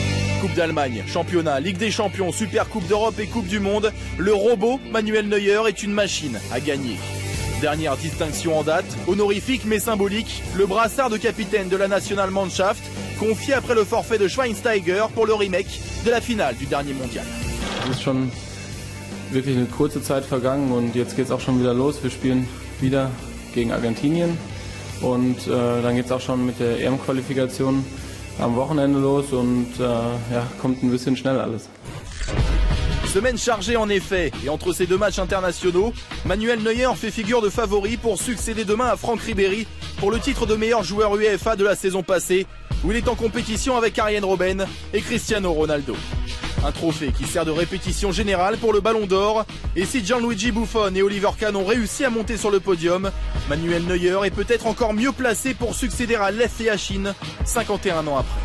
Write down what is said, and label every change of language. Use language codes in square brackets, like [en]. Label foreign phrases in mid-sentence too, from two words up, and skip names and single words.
[fr] Coupe Coupe d'Allemagne, Championnat, Ligue des Champions, Super Coupe d'Europe et Coupe du Monde, le robot Manuel Neuer est une machine à gagner. Dernière distinction en date, honorifique mais symbolique, le brassard de capitaine de la Nationalmannschaft, confié après le forfait de Schweinsteiger pour le remake de la finale du dernier mondial. [de] Es ist schon wirklich eine kurze Zeit vergangen und jetzt geht es auch schon wieder los. Wir spielen wieder gegen Argentinien und dann geht es auch schon mit der EM-Qualifikation am Wochenende los und ja, kommt ein bisschen schnell alles. [fr] Semaine chargée en effet, et entre ces deux matchs internationaux, Manuel Neuer fait figure de favori pour succéder demain à Franck Ribéry pour le titre de meilleur joueur UEFA de la saison passée, où il est en compétition avec Arjen Robben et Cristiano Ronaldo. Un trophée qui sert de répétition générale pour le Ballon d'Or, et si Gianluigi Buffon et Oliver Kahn ont réussi à monter sur le podium, Manuel Neuer est peut-être encore mieux placé pour succéder à Lev Yashin 51 ans après.